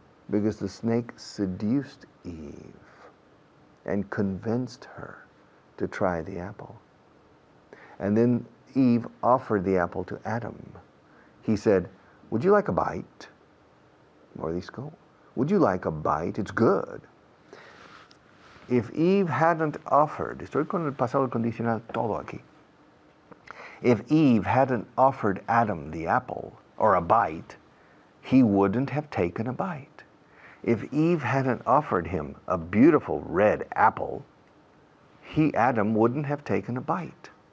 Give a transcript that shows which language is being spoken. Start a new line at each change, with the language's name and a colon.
English: Because the snake seduced Eve and convinced her to try the apple. And then Eve offered the apple to Adam. He said, would you like a bite? Mordisco. Would you like a bite? It's good. If Eve hadn't offered,
Spanish: estoy con el pasado condicional todo aquí.
English: If Eve hadn't offered Adam the apple or a bite, he wouldn't have taken a bite. If Eve hadn't offered him a beautiful red apple, Adam wouldn't have taken a bite.